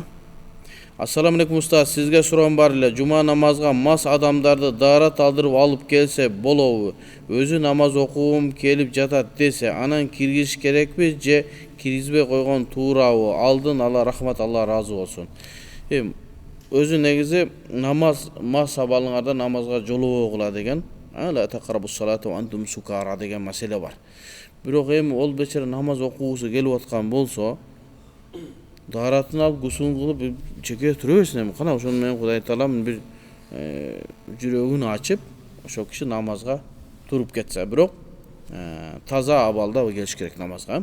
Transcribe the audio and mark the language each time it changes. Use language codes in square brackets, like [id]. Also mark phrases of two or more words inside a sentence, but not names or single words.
[ar] السلام عليكم [ky] устаз, сизге суроом бар эле. Жума намазга мас адамдарды даарат алдырып алып келсе болобу? Өзү намаз окугум келип жатат десе, анан киргизиш керекпи же киргизбей койгон туурабы? Алдын ала рахмат, Алла разы болсун. Өзү негизи намаз мас абалыңарда намазга жолобогула деген, [ar] لا تقربوا الصلاة وأنتم سكارى [ky] деген маселе бар. Бирок эми ол бечара намаз окугусу келип аткан болсо, дааратын алып гусул кылып чеке тура берсин. Эми кана ошону менен Кудай Таалам бир жүрөгүн ачып, ошол киши намазга туруп кетсе, бирок таза абалда келиш керек намазга.